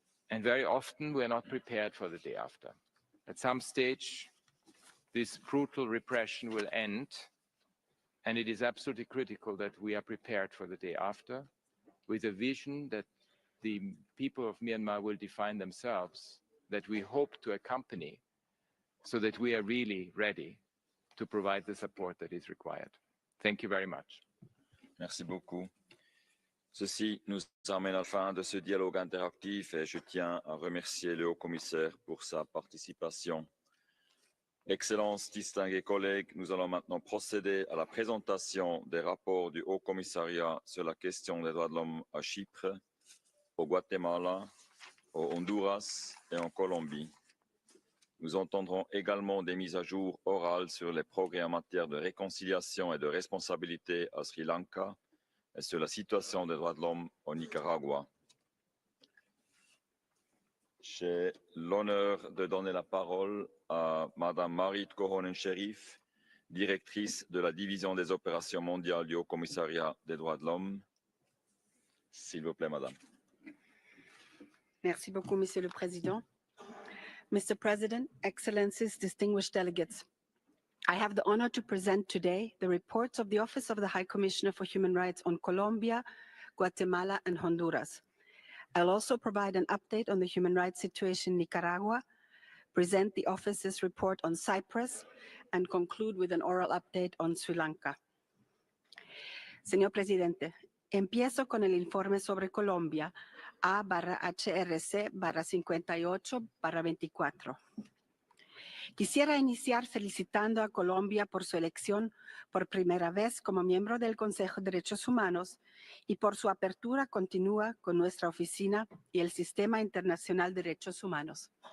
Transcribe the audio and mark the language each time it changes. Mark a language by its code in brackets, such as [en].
[en] And very often we're not prepared for the day after. At some stage, this brutal repression will end, and it is absolutely critical that we are prepared for the day after, with a vision that the people of Myanmar will define themselves, that we hope to accompany, so that we are really ready to provide the support that is required. Thank you very much. [fr] Merci beaucoup. Ceci nous amène à la fin de ce dialogue interactif et je tiens à remercier le haut-commissaire pour sa participation. Excellences, distingués collègues, nous allons maintenant procéder à la présentation des rapports du Haut-Commissariat sur la question des droits de l'homme à Chypre, au Guatemala, au Honduras et en Colombie. Nous entendrons également des mises à jour orales sur les progrès en matière de réconciliation et de responsabilité à Sri Lanka et sur la situation des droits de l'homme au Nicaragua. J'ai l'honneur de donner la parole à Madame Marit Kohonen-Sherif, directrice de la division des opérations mondiales du Haut-Commissariat des droits de l'homme. S'il vous plaît, Madame. Merci beaucoup, Monsieur le Président. [en] Mr. President, Excellencies, distinguished delegates, I have the honor to present today the reports of the Office of the High Commissioner for Human Rights on Colombia, Guatemala, and Honduras. I'll also provide an update on the human rights situation in Nicaragua, present the office's report on Cyprus, and conclude with an oral update on Sri Lanka. [es] Señor Presidente, empiezo con el informe sobre Colombia, A/HRC/58/24. Quisiera iniciar felicitando a Colombia por su elección por primera vez como miembro del Consejo de Derechos Humanos y por su apertura continua con nuestra oficina y el Sistema Internacional de Derechos Humanos.